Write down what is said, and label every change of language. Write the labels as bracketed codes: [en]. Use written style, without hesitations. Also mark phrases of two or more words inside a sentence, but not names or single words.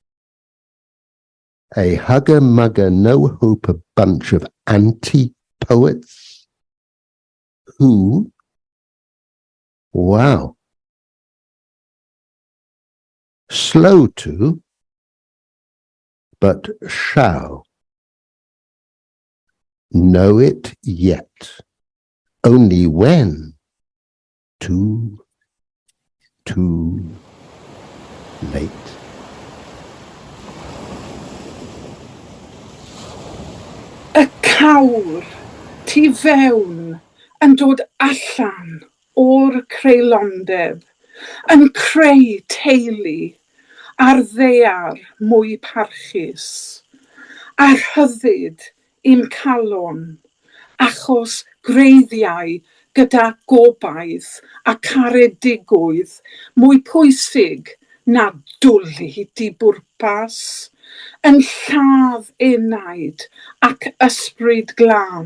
[en] A hugger-mugger, no-hope, a bunch of anti-poets who, wow, slow to, but shall know it yet, only when too late. [cy] Y cawr tu fewn yn dod allan o'r creulondeb, yn creu teulu ar ddaear mwy parchus, a rhyddid i'm calon, achos greiddiau gyda gobaith a caredigwydd mwy pwysig na dwlu dibwrpas, yn lladd enaid ac ysbryd glân.